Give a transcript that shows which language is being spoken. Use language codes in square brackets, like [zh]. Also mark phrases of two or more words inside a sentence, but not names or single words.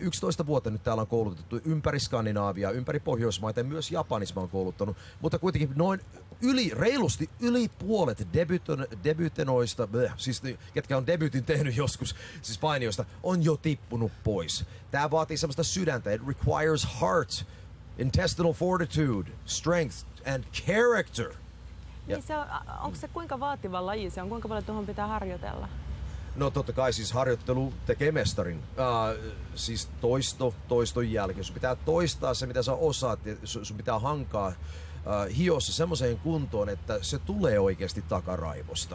[fi] 11 vuotta nyt täällä on koulutettu ympäri Skandinaavia, ympäri Pohjoismaita ja myös Japanissa mä oon kouluttanut. Mutta kuitenkin reilusti yli puolet debytenoista, siis ketkä on debytin tehnyt joskus, siis painijoista, on jo tippunut pois. Tää vaatii semmoista sydäntä. [en] It requires heart, intestinal fortitude, strength and character. [fi] Niin onko se kuinka vaativa laji se on? Kuinka paljon tuohon pitää harjoitella? No totta kai siis harjoittelu tekee mestarin. Siis toiston jälkeen. Sun pitää toistaa se, mitä sä osaat. Sun pitää hankaa hiossa semmoiseen kuntoon, että se tulee oikeasti takaraivosta.